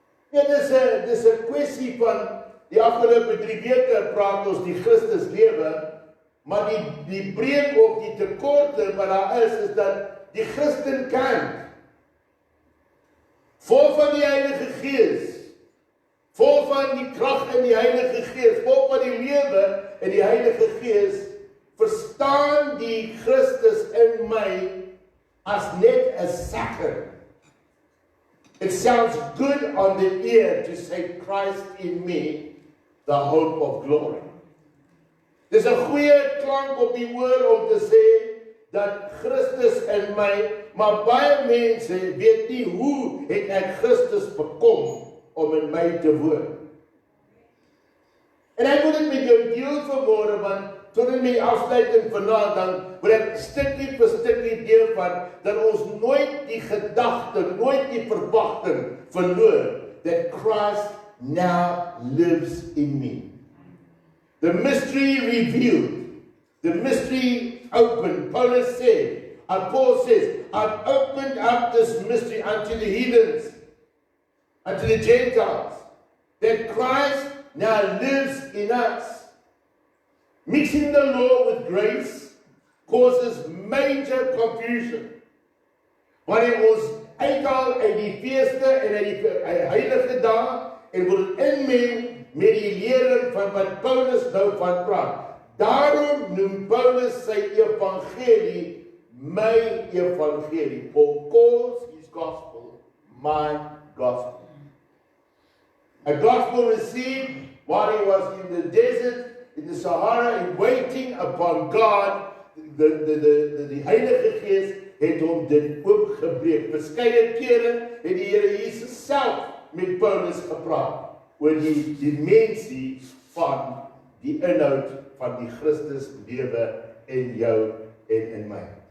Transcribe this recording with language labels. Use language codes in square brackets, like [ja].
[af] Ja, dis 'n kwessie van die afgelope 3 weke praat ons die Christus lewe, maar die breek of die tekorte wat daar is dat die Christen kan vol van die Heilige Gees, vol van die krag in die Heilige Gees, vol van die lewe in die Heilige Gees, verstaan die Christus in my as net 'n sakker. [en] It sounds good on the ear to say Christ in me, the hope of glory. [af] Dis 'n goeie klank op die oor om te sê dat Christus in my, maar baie mense weet nie hoe het ek Christus bekom om in my te woon. En ek wil dit met jou deel vanmôre, want tot in my afsluiting vanaand, dan wil ek stukkie vir stukkie deel van, dat ons nooit die gedagte, nooit die verwagting verloor, [en] that Christ now lives in me. The mystery revealed, the mystery opened. Paul says, I've opened up this mystery unto the heathens, unto the Gentiles, that Christ now lives in us. Mixing the law with grace causes major confusion. [af] Wanneer ons uithaal uit die feeste en uit die heilige dae en word inmeng met die lering van wat Paulus nou van praat. Daarom noem Paulus sy evangelie my evangelie. [en] Paul calls his gospel my gospel. A gospel received while he was in the desert, in the Sahara, and waiting upon God. [af] Die Heilige Gees het hom dit oopgebreek. Verskeie kere het die Here Jesus self met Paulus gepraat oor die dimensie van die inhoud van die Christus lewe in jou en in my.